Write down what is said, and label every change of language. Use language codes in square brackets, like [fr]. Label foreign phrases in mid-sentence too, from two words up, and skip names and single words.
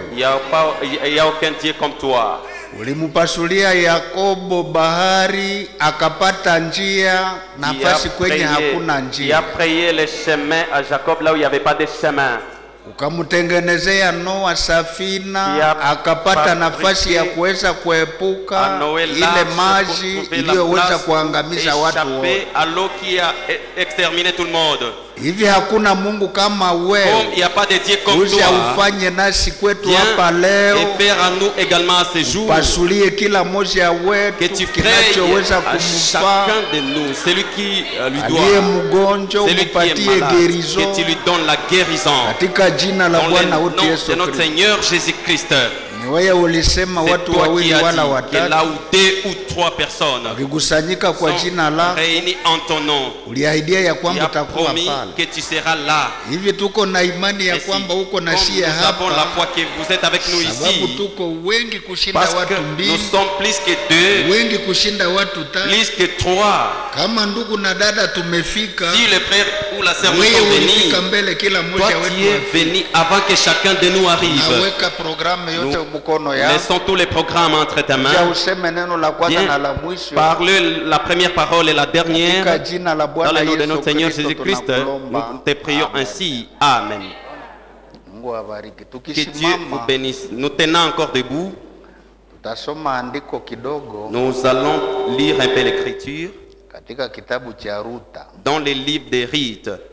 [fr] Il y a aucun Dieu comme toi. [sw] Ulimupasulia Yakobo bahari akapata njia nafasi kwenye hakuna njia. [fr] Il a frayé les chemins à Jacob là où il n'y avait pas de chemin. [sw] Ukamutengenezea Noa safina akapata nafasi ya kuweza kuepuka ile maji iliyoweza kuangamiza watu wote. [fr] À l'eau qui a exterminé tout le monde. [sw] Hivi hakuna Mungu kama wewe. [fr] Comme il y a pas de Dieu comme toi. [sw] Ufanye nasi kwetu hapa leo. [fr] Et faire à nous également à ce jour. [sw] Pasulie kila mmoja wetu kinachoweza kumfaa. [fr] Chacun de nous, celui qui lui doit. [sw] Aliye mgonjwa umpatie guérison. [fr] Que tu lui donnes la guérison. [sw] Katika jina la Bwana wetu Yesu Kristo. [fr] De notre Seigneur Jésus-Christ. [sw] Ni wewe ulisema watu wawili wala watatu. [fr] Là où 2 ou 3 personnes [sw] wakikusanyika kwa jina lako, [fr] réunis en ton nom, [sw] uliahidia ya kwamba utakuwa pale. [fr] Que tu seras là. [sw] Hivi tuko na imani ya kwamba uko na sie hapa. [fr] Nous avons la foi que vous êtes avec nous ici. [sw] Sababu tuko wengi kushinda watu mbili. [fr] Nous sommes plus que 2. [sw] Wengi kushinda watu 3. [fr] Plus que 3. [sw] Kama ndugu na dada tumefika. [fr] Si le frère ou la sœur sont venus. [sw] Mbele kila mmoja wetu. [fr] Toi tu es venu avant que chacun de nous arrive. [sw] Naweka programme yote mkono yako. [fr] Laissons tous les programmes entre ta main. Parle la première parole et la dernière. Dans le nom de notre Seigneur Jésus-Christ, nous te prions ainsi. Amen. Que Dieu vous bénisse. Nous tenons encore debout. Nous allons lire un peu l'écriture dans les livres des rites.